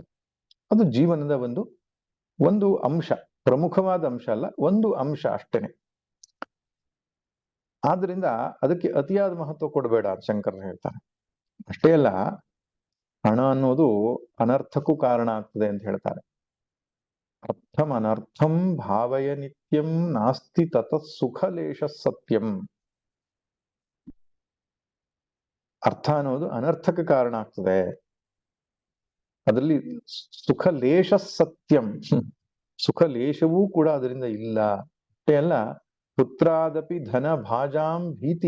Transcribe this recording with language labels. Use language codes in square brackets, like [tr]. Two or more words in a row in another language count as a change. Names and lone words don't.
[kn] ಅದು ಜೀವನದ ಒಂದು ಅಂಶ, ಪ್ರಮುಖವಾದ ಅಂಶ ಅಲ್ಲ, ಒಂದು ಅಂಶ ಅಷ್ಟೇನೆ. ಆದ್ರಿಂದ ಅದಕ್ಕೆ ಅತಿಯಾದ ಮಹತ್ವ ಕೊಡಬೇಡ ಅಂತ ಶಂಕರರು ಹೇಳ್ತಾರೆ. ಅಷ್ಟೇ ಅಲ್ಲ, ಹಣ ಅನ್ನೋದು ಅನರ್ಥಕ್ಕೂ ಕಾರಣ ಆಗ್ತದೆ ಅಂತ ಹೇಳ್ತಾರೆ. [sa] ಅರ್ಥಂ ಅನರ್ಥಂ ಭಾವಯ ನಿತ್ಯಂ ನಾಸ್ತಿ ತತಃ ಸುಖಲೇಶ ಸತ್ಯಂ. [kn] ಅರ್ಥ ಅನ್ನೋದು ಅನರ್ಥಕ್ಕೆ ಕಾರಣ ಆಗ್ತದೆ, ಅದರಲ್ಲಿ [sa] ಸುಖಲೇಶ ಸತ್ಯಂ, [kn] ಸುಖಲೇಶವೂ ಕೂಡ ಅದರಿಂದ ಇಲ್ಲ. ಅಷ್ಟೇ ಅಲ್ಲ, [sa] ಪುತ್ರಾದಪಿ ಧನ ಭಾಜಾಂ ಭೀತಿ.